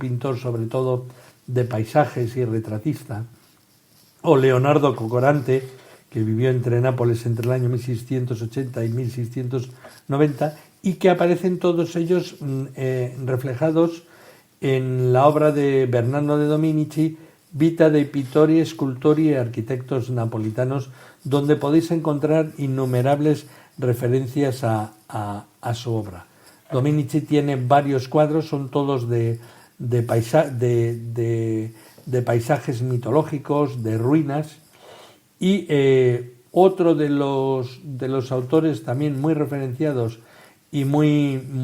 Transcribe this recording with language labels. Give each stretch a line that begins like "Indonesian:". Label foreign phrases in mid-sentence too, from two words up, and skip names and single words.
Spanish: pintor sobre todo de paisajes y retratista, o Leonardo Cocorante, que vivió entre Nápoles entre el año 1680 y 1690, y que aparecen todos ellos reflejados en la obra de Bernardo de Dominici, Vita dei pittori, scultori e arquitectos napolitanos, donde podéis encontrar innumerables referencias a su obra. Dominici tiene varios cuadros, son todos de paisajes mitológicos, de ruinas, y otro de los autores también muy referenciados y muy